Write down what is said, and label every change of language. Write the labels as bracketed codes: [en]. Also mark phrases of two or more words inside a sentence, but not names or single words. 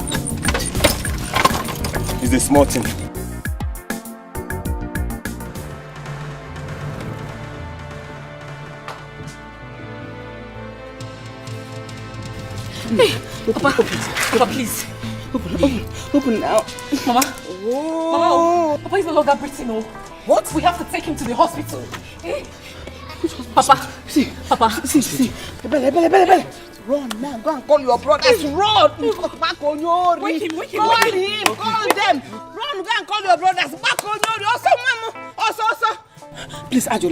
[en] It's a small thing. Hey, Papa, please. Open now. Mama. Oh. Mama, Papa is no longer breathing. No. What? We have to take him to the hospital. Eh? Papa. See. Bele. Run now. Go and call your brothers. Run. Wake him. Call them. Run. Go and call your brothers. Also. Please, Ajolo.